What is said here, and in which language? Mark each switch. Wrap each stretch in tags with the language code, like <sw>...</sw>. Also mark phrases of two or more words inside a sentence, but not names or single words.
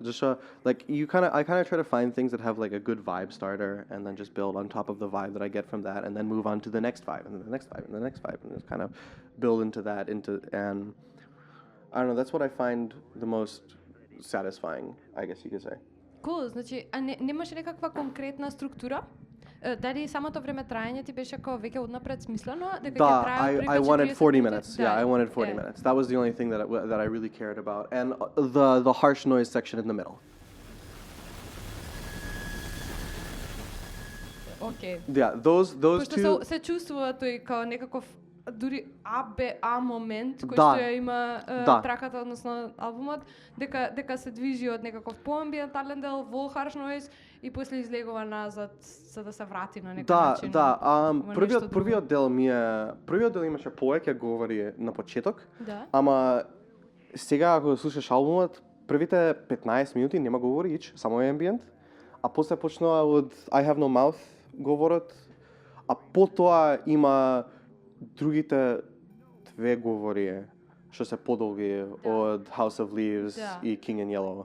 <en>Just like I kind of try to find things that have like a good vibe starter, and then just build on top of the vibe that I get from that, and then move on to the next vibe, and then the next vibe, and the next vibe, and just kind of build into that and I don't know, that's what I find the most satisfying, I guess you could say. Cool,</en> <mk>значи, а немаш некаква конкретна структура? Дали самото време траење ти беше како веќе однапред смислено дека ќе Da, трае</mk> <en>I wanted 40 minutes.</en> <mk>Да.</mk> <en>Yeah, I wanted 40 minutes. That was the only thing that I really cared about, and the harsh noise section in the middle.</en> <mk>Окей.</mk> <en>Yeah, those</en> <mk>Пошто</mk> <en>two.</en> <mk>се чувствува тој као некаков дури А момент кој Да. што ја има Да. траката, односно албумот, дека се движи од некаков поамбиентален дел во</mk> <en>harsh noise</en> <mk>и после излегува назад за да се врати на некој начин. Да. во нешто Првиот дел имаше повеќе говори на почеток. Да. Ама сега ако слушаш албумот, првите 15 минути нема говори ич, само е амбиент, а после почнува од I Have No Mouth говорот, а потоа има другите две говори што се подолги од House of Leaves и King and Yellow.</mk>